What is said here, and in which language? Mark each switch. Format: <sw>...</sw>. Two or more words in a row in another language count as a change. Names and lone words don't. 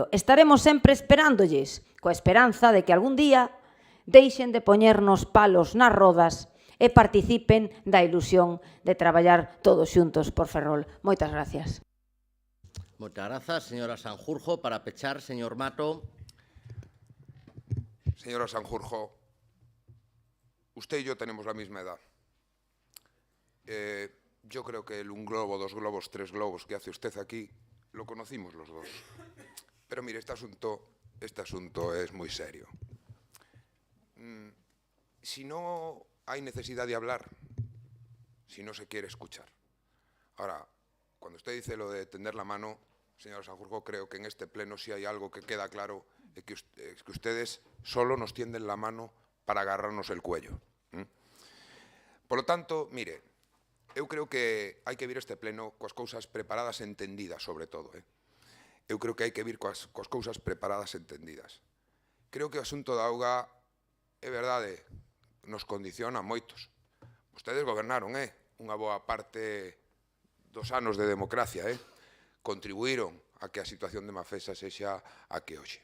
<gl>Estaremos sempre esperándolles, coa esperanza de que algún día deixen de poñernos palos nas rodas e participen da ilusión de traballar todos xuntos por Ferrol. Moitas gracias. Moitas grazas, señora Sanjurjo. Para pechar, señor Mato.</gl> <es>Señora Sanjurjo, usted y yo tenemos la misma edad. Yo creo que el un globo, dos globos, tres globos que hace usted aquí, lo conocimos los dos. Pero mire, este asunto es muy serio. Si no hay necesidad de hablar, si no se quiere escuchar. Ahora, cuando usted dice lo de tender la mano, señora Sanjurjo, creo que en este pleno sí hay algo que queda claro, que ustedes solo nos tienden la mano para agarrarnos el cuello. Por lo tanto, mire,</es> <gl>eu creo que hai que vir este pleno coas cousas preparadas e entendidas, sobre todo. Eu creo que hai que vir coas cousas preparadas e entendidas. Creo que o asunto da auga, é verdade, nos condiciona moitos. Vostedes gobernaron, unha boa parte dos anos de democracia, contribuíron a que a situación de Mafesa sexa a que hoxe.</gl>